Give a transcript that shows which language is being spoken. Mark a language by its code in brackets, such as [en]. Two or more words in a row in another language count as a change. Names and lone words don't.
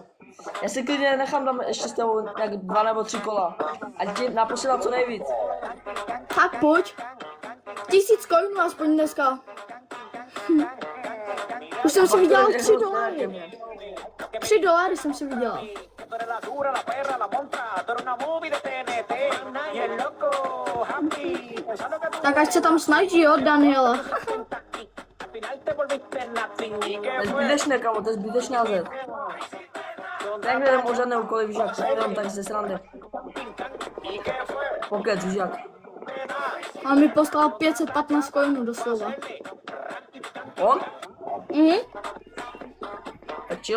[cs] Já si klidně nechám tam ještě s tebou jak 2 nebo 3 kola. Ať ti naposílám co nejvíc. Tak pojď. 1000 coinů aspoň dneska. Už jsem si vydělal $3. $3 jsem si vydělal. [es] La dura, la perra, la monta, tú eres una movie de TNT. Y el loco, happy, pensando que tú [cs] Tak ať se tam snaží, jo, Daniela. [es] al final te volviste nothing. ¿Y [cs] To [es] qué [cs] je [es] fue? [cs] zbytečné, kamo, to je zbytečný hazard. Tak nedám o žádné úkoly, víš jak, jenom tak ze srandy. Pokec, víš jak. A mi poslal 515 coinů doslova. On? Tak chill.